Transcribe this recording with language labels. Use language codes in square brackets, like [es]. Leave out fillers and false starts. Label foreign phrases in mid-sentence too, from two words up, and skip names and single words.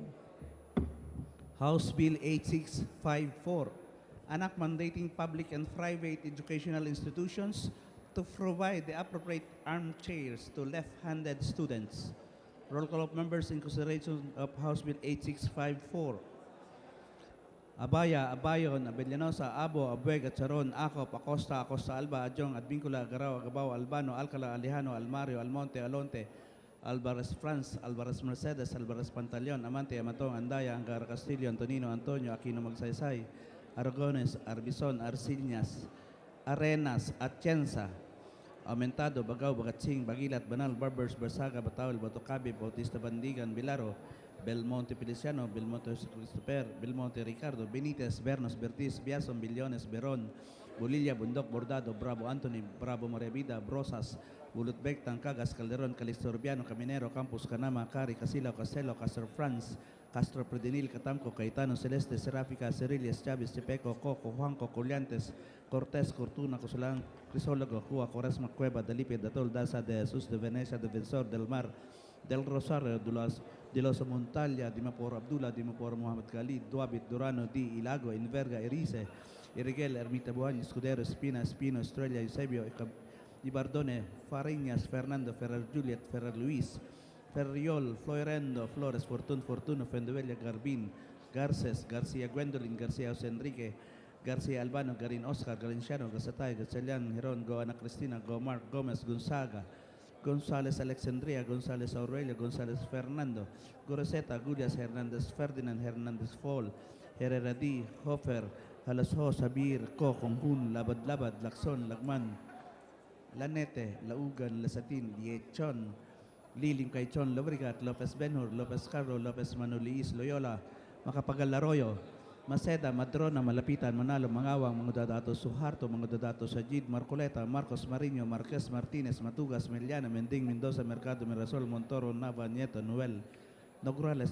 [en] House Bill 8654, an act mandating public and private educational institutions to provide the appropriate armchairs to left-handed students. Roll call of members in consideration of House Bill 8654. Abaya, Abayon, Abellanosa, Abo, Abuega, Charon, Acop, Acosta, Acosta Alba, Adjong, Advincula, Agaraw, Agabao, Albano, Alcala, Alejano, Almario, Almonte, Alonte, Alvarez France, Alvarez Mercedes, Alvarez Pantaleon, Amante, Amatong, Andaya, Angara Castillo, Antonino, Antonio, Aquino Magsaysay, Aragones, Arbison, Arcillas, Arenas, Atienza, Aumentado, Bagaw, Bagatsing, Bagilat, Banal, Barbers, Bersaga, Batawl, Batocabe, Bautista Bandigan, Bilaro, Belmonte Feliciano, Belmonte Jose Christopher, Belmonte Ricardo, Benitez, Bernos, Bertiz, Biason, Billones, Beron, Bolilla, Bundok, Bordado, Bravo Anthony, Bravo Maria Vida, Brosas, Bulutbek, Tangkagas, Calderon, Calixto Urbiano, Caminero, Campus, Canama, Cari, Casilao, Castelo, Castro France, Castro Predenil, Catamco, Caetano, Celeste, Seráfica, Cerillas, Chávez, Chepeco, Coco, Juanco, Coliantes, Cortés, Cortuna, Cosulan, Crisólogo, Cua, Coresma, Cueva, Dalipe, Datol, Daza, de Jesús, de Venecia, Defensor del Mar, del Rosario, de los Montalia, Dimapor Abdullah, Dimapor Muhammad Khalid, Duabit, Durano, Di, Ilago, Inverga, Erice, Irigel, Ermita Buan, Escudero, Espina, Espino, Estrella, Eusebio, Ibardone, Fariñas, Fernando, Ferrer Juliet, Ferrer Luis, Ferriol, Floirendo, Flores, Fortuno, Fendevella, Garbin, Garces, García Gwendolyn, García José Enrique, García Albano, Garin Oscar, Galinciano, Gasatay, Gatchalian, Heron, Goana Cristina, Gomar, Gómez, Gonzaga, González Alexandria, González Aurelio, González Fernando, Goroseta, Gullias, Hernández Ferdinand, Hernández Fall, Herrera D, Hofer, Halasho, Sabir, Co, Conjun, Labad, Lacson, Lagman, Lanete, Laugan, Lasatin, Liechon, Lilim Caichon, Lobrigat, Lopez Benhur, Lopez Carlo, Lopez Manuliis, Loyola, Macapagal Arroyo, Maceda, Madrona, Malapitan, Manalo, Mangawang, mga dadato Suharto, mga dadato Sajid, Marcoleta, Marcos Marino, Marquez Martinez, Matugas, Meliana, Mending, Mendoza, Mercado, Mirasol, Montoro, Nava, Nieto, Noel, Nograles,